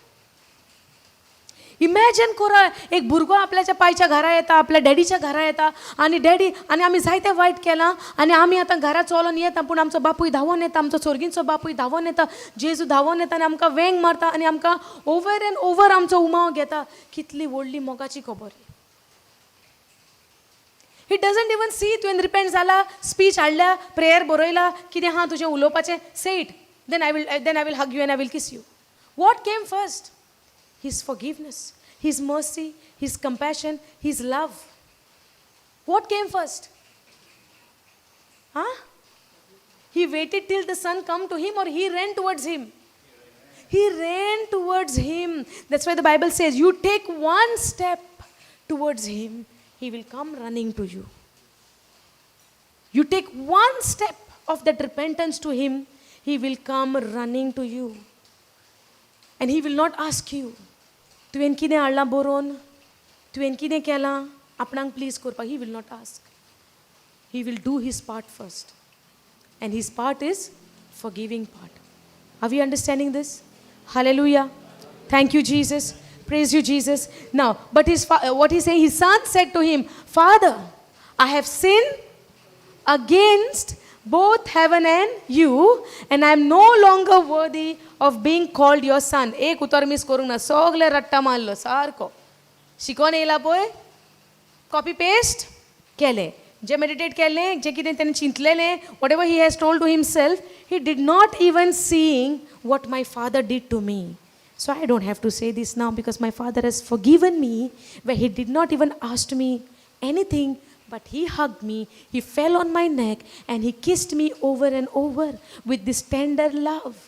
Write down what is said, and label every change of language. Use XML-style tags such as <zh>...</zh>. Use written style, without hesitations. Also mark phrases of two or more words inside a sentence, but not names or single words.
<kok>इमॅजिन करा, एक भुरगो आपल्याच्या पायच्या घरा येता, आपल्या डॅडीच्या घरा येता, आनी डॅडी आनी आमी जायतें वायट केलां आनी आमी आतां घरा चलोन येता, पूण आमचो बापूय धांवोन येता, आमचो स्वर्गीचो बापूय धांवोन येता, जेजू धांवोन येता आनी आमकां वेंग मारता आनी आमकां</kok> <en>over and over</en> <kok>आमचो उमाव घेता. कितली व्हडली मोगाची खबर.</kok> <en>he doesn't even see</en> <kok>तुवें रिपेंट जाला, स्पीच हाडल्या, प्रेयर बरयला, कितें आहा तुजें उलोवपाचें,</kok> <en>say it, then I will hug you and I will kiss you. what came first? His forgiveness, His mercy, His compassion, His love. What came first? He waited till the sun come to him, or he ran towards him? He ran towards him. That's why the Bible says, you take one step towards him, he will come running to you. You take one step of that repentance to him, he will come running to you. And he will not ask you,</en> <kok>तुवें कितें हाडलां बरोवन, तुवें कितें केलां, आपणाक प्लीज करपाक.</kok> <en>he will not ask. he will do his part first, and his part is forgiving part. are we understanding this? hallelujah. thank you Jesus. praise you Jesus. now but what he saying, his son said to him, Father, I have sinned against both heaven and you, and I am no longer worthy of being called your son.</en> <kok>एक उतर मिस करूंक ना, सगळे रट्टा मारलो सारको. शिकोन येयला पळय,</kok> <en>copy paste</en> <kok>केले, जे मेडिटेट केलें, जे कितें तेणें चिंतलेलें,</kok> <en>what ever he has told to himself, he did not even seeing what my father did to me. So I don't have to say this now because my Father has forgiven me, where He did not even ask me anything, but He hugged me, He fell on my neck, and He kissed me over and over with this tender love.</en>